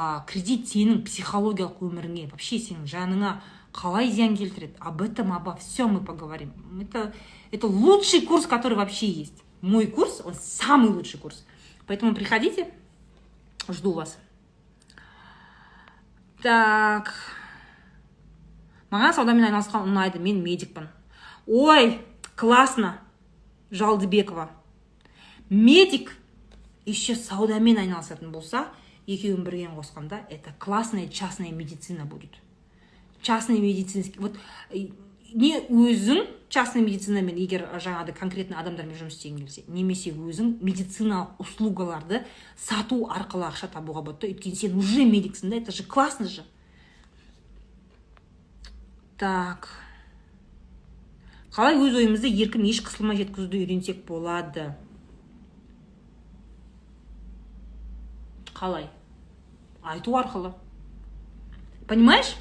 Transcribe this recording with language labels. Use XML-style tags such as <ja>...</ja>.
<kk>Кредит сенің психологиялық өміріңе, вообще сенің жаныңа қалай зиян келтіреді?</kk> <ru>Об этом, обо всем мы поговорим. Это лучший курс, который вообще есть. Мой курс, он самый лучший курс. Поэтому приходите, жду вас.</ru> <kk>Так, маған саудамен айналысқан ұнайды, мен медикпін.</kk> <ru>Ой, классно, Жалдыбекова. Медик еще</ru> <kk>саудамен айналысатын болса, екеуін бірге қосқанда,</kk> <ru>это классная частная медицина будет. Частный медицинский.</ru> <kk>Вот не өзің частный медицинамен егер жаңағыдай конкретно адамдармен жұмыс істеген келсе, немесе өзің медициналық услугаларды сату арқылы ақша табуға болады. Өйткені сен уже медиксің да,</kk> <ru>это же классно же. Так.</ru> <kk>Қалай өз ойымызды еркін еш қысылмай жеткізуді үйренсек болады? Қалай? Айту арқылы.</kk> <ru>Понимаешь?</ru>